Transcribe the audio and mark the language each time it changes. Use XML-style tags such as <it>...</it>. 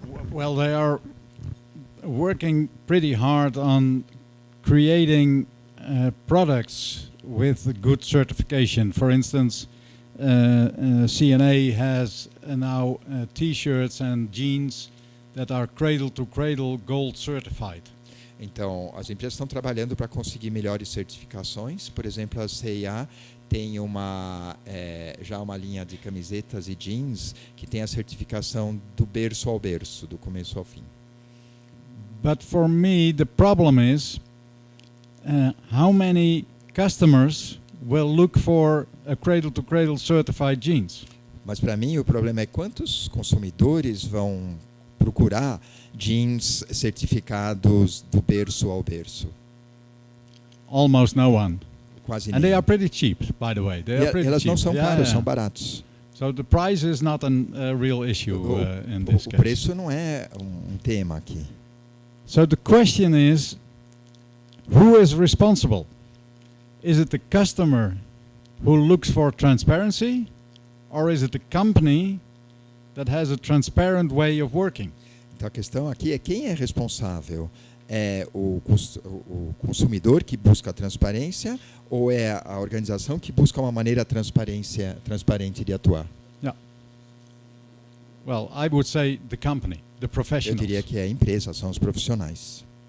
<en>Well, they are working pretty hard on creating products with good certification. For instance, CNA has now T-shirts and jeans that are cradle-to-cradle gold certified.</en> <pt>Então, as empresas estão trabalhando para conseguir melhores certificações. Por exemplo, a CIA tem já uma linha de camisetas e jeans que tem a certificação do berço ao berço, do começo ao fim.</pt> <en>But for me, the problem is how many customers will look for a cradle-to-cradle certified jeans.</en> <pt>Mas para mim o problema é quantos consumidores vão procurar jeans certificados do berço ao berço.</pt> <en>Almost no one.</en> <pt>Quase</pt> <en>And they</en> <pt>nenhum.</pt> <en>are pretty cheap, by the way. They are pretty</en> <pt>Elas</pt> <en>cheap.</en> <pt>não são caras, são baratos.</pt> <en>So the price is not a real issue in this</en> <pt>O</pt> <en>case.</en> <pt>preço não é um tema aqui.</pt> <en>So the question is, who is responsible? Is it the customer who looks for transparency, or is it the company that has a transparent way of working?</en> <pt>Então a questão aqui é quem é responsável? É o consumidor que busca a transparência ou é a organização que busca uma maneira transparente de atuar?</pt> <en>Yeah. Well, I would say the company, the</en> <pt>Eu</pt> <en>professionals.</en> <pt>diria que é a empresa, são os profissionais.</pt>